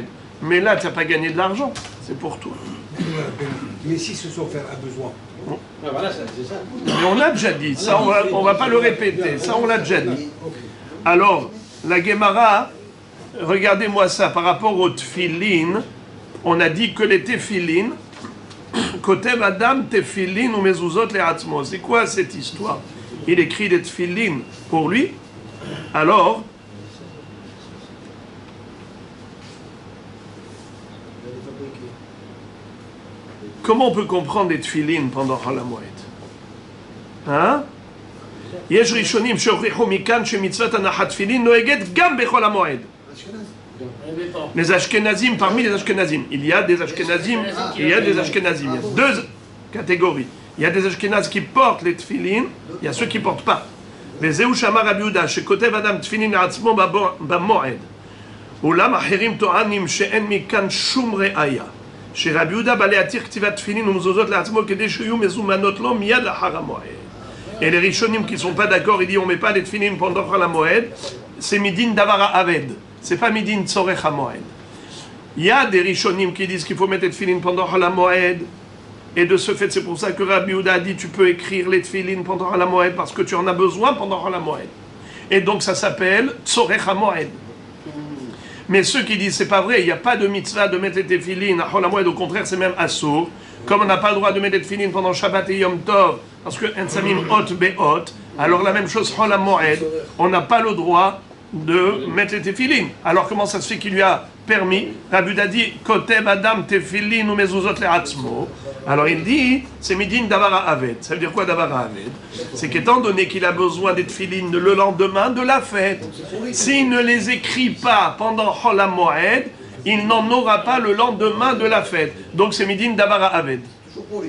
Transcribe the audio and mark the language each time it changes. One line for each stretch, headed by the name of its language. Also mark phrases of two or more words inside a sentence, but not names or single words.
French: Mais là, tu n'as pas gagné de l'argent, c'est pour toi. Mais si ce sont faire à besoin. Voilà, c'est ça. Mais on l'a déjà dit, ça on va pas le répéter, ça on l'a déjà dit. Alors, la Gemara, regardez-moi ça, par rapport aux tefillin, on a dit que les tefillin,
Hebrew: כותב אדם תפילין או מזוזות לעצמו.
French: C'est quoi cette histoire? Il écrit des tefillin pour lui, alors... Comment on peut comprendre les tefillin pendant
Hebrew: חול המועד?
French: Hein?
Hebrew: יש ראשונים שהכריחו מכאן שמצוות הנחת תפילין נוהגת גם בחול המועד.
French: Les Ashkenazim, parmi les Ashkenazim, il y a des Ashkenazim, il y a des Ashkenazim. Il y a deux catégories. Il y a des Ashkenazes qui portent les tefillin, il y a ceux qui ne portent pas.
Hebrew: וזהו שאמר רבי יהודה, שכותב אדם תפילין לעצמו במועד. אולם אחרים טוענים שאין מכאן שום ראיה. שרבי יהודה בא להתיר כתיבת תפילין ומזוזות לעצמו כדי שיהיו מזומנות לו מיד לאחר המועד.
French: Et les rishonim qui ne sont pas d'accord, ils disent on ne met pas les tefillin pendant
Hebrew: חול המועד,
French: c'est
Hebrew: מדין דבר האבד,
French: c'est pas
Hebrew: מדין צורך המועד.
French: Il y a des rishonim qui disent qu'il faut mettre les tefillin pendant
Hebrew: חול המועד,
French: et de ce fait c'est pour ça que Rabbi Yehuda a dit tu peux écrire les tefillin pendant
Hebrew: חול המועד
French: parce que tu en as besoin pendant
Hebrew: חול המועד.
French: Et donc ça s'appelle
Hebrew: צורך המועד.
French: Mais ceux qui disent c'est pas vrai, il n'y a pas de mitzvah de mettre les tefillin à
Hebrew: חול המועד,
French: au contraire c'est même assour. Comme on n'a pas le droit de mettre les tefillin pendant Shabbat et
Hebrew: יום טוב,
French: parce que Ensamim Hot Be'ot, alors la même chose
Hebrew: חול המועד,
French: on n'a pas le droit de mettre les tefillin. Alors comment ça se fait qu'il lui a permis? Rabbi Yehuda dit
Hebrew: כותב אדם תפילין או מזוזות לעצמו.
French: Alors il dit c'est
Hebrew: מדין דבר האבד.
French: Ça veut dire quoi
Hebrew: דבר האבד?
French: C'est qu'étant donné qu'il a besoin des tefillin le lendemain de la fête, s'il ne les écrit pas pendant Hol HaMoed, il n'en aura pas le lendemain de la fête. Donc c'est
Hebrew: מדין דבר האבד.